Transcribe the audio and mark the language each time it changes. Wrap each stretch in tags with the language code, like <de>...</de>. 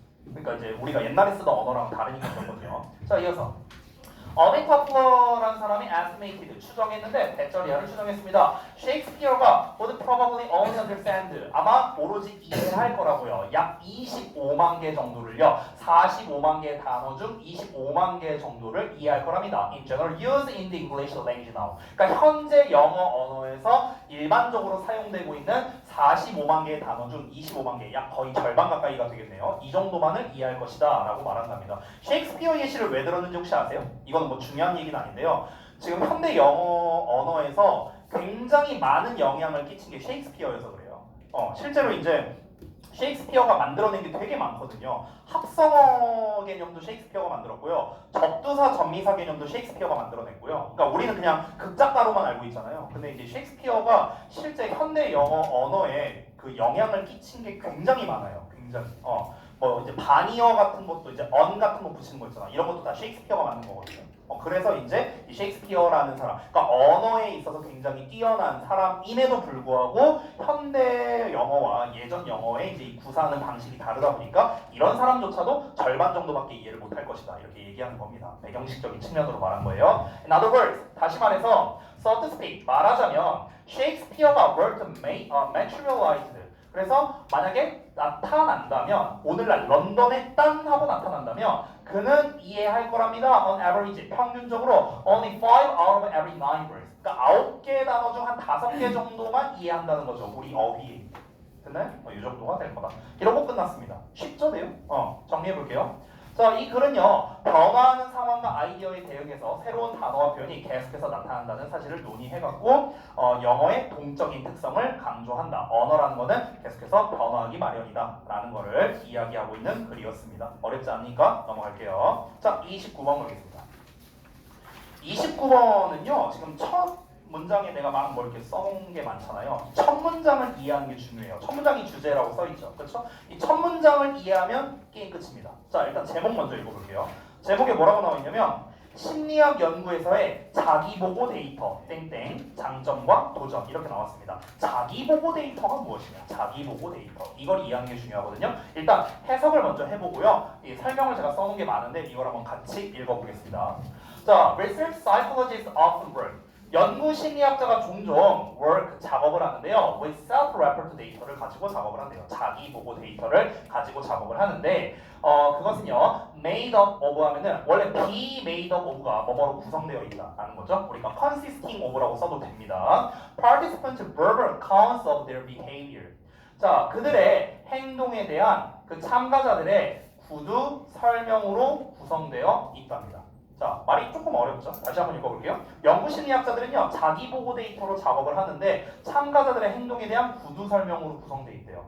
<ko>그러니까 이제 우리가 옛날에 쓰던 언어랑 다르니까 그런 거죠. 자, 이어서 어빙 커플러라는 사람이 estimated 추정했는데 대절이야를 추정했습니다. 셰익스피어가</ko> <en>would probably only understand</en> <ko>아마 오로지 이해할 거라고요. 약 25만 개 정도를요. 45만 개의 단어 중 25만 개 정도를 이해할 거랍니다.</ko> <en>In general used in the English language now.</en> <ko>그러니까 현재 영어 언어에서 일반적으로 사용되고 있는 45만 개의 단어 중 25만 개, 약 거의 절반 가까이가 되겠네요. 이 정도만을 이해할 것이다 라고 말한답니다. 셰익스피어 예시를 왜 들었는지 혹시 아세요? 이건 뭐 중요한 얘기는 아닌데요. 지금 현대 영어 언어에서 굉장히 많은 영향을 끼친 게 셰익스피어여서 그래요. 실제로 이제 셰익스피어가 만들어낸 게 되게 많거든요. 합성어 개념도 셰익스피어가 만들었고요. 접두사, 접미사 개념도 셰익스피어가 만들어냈고요. 그러니까 우리는 그냥 극작가로만 알고 있잖아요. 근데 이제 셰익스피어가 실제 현대 영어 언어에 그 영향을 끼친 게 굉장히 많아요. 굉장히. 뭐 이제 반이어 같은 것도 이제 언 같은 거 붙이는 거 있잖아. 이런 것도 다 셰익스피어가 만든 거거든요. 그래서 이제 이 셰익스피어라는 사람, 그러니까 언어에 있어서 굉장히 뛰어난 사람임에도 불구하고 현대 영어와 예전 영어의 이제 이 구사하는 방식이 다르다 보니까 이런 사람조차도 절반 정도밖에 이해를 못할 것이다. 이렇게 얘기하는 겁니다. 배경식적인 측면으로 말한 거예요.</ko> <en>In other words,</en> <ko>다시 말해서,</ko> <en>so to speak,</en> <ko>말하자면 셰익스피어가</ko> <en>were to materialized.</en> <ko>그래서 만약에 나타난다면 오늘날 런던에 딴 하고 나타난다면 그는 이해할 거랍니다.</ko> <en>On average</en> <ko>평균적으로</ko> <en>only 5 out of every 9 words.</en> <ko>그러니까 9개 단어 중 한 5개 정도만 이해한다는 거죠. 우리 어휘에. 됐나요? 이 정도가 될 거다. 이러고 끝났습니다. 쉽죠, 내용? 정리해 볼게요. 자, 이 글은요, 변화하는 상황과 아이디어에 대응해서 새로운 단어와 표현이 계속해서 나타난다는 사실을 논의해갖고 영어의 동적인 특성을 강조한다. 언어라는 거는 계속해서 변화하기 마련이다 라는 거를 이야기하고 있는 글이었습니다. 어렵지 않으니까 넘어갈게요. 자, 29번 보겠습니다. 29번은요, 지금 첫 문장에 내가 막 뭐 이렇게 써놓은 게 많잖아요. 첫 문장을 이해하는 게 중요해요. 첫 문장이 주제라고 써있죠. 그렇죠? 이 첫 문장을 이해하면 게임 끝입니다. 자, 일단 제목 먼저 읽어볼게요. 제목에 뭐라고 나와 있냐면 심리학 연구에서의 자기보고 데이터 땡땡 장점과 도전 이렇게 나왔습니다. 자기보고 데이터가 무엇이냐? 자기보고 데이터 이걸 이해하는 게 중요하거든요. 일단 해석을 먼저 해보고요. 이 설명을 제가 써놓은 게 많은데 이걸 한번 같이 읽어보겠습니다.</ko> <en>자, research psychologists often work.</en> <ko>연구 심리학자가 종종 work 작업을 하는데요.</ko> <en>with self-referred data</en> <ko>를 가지고 작업을 한대요. 자기 보고 데이터를 가지고 작업을 하는데 그것은요</ko> <en>made up of</en> <ko>하면은 원래</ko> <en>be made up of</en> <ko>가 뭐뭐로 구성되어 있다라는 거죠. 우리가</ko> <en>consisting of</en> <ko>라고 써도 됩니다.</ko> <en>participants verbal accounts of their behavior.</en> <ko>자, 그들의 행동에 대한 그 참가자들의 구두 설명으로 구성되어 있답니다. 자, 말이 조금 어렵죠? 다시 한번 읽어볼게요. 연구심리학자들은요, 자기보고 데이터로 작업을 하는데 참가자들의 행동에 대한 구두 설명으로 구성되어 있대요.</ko>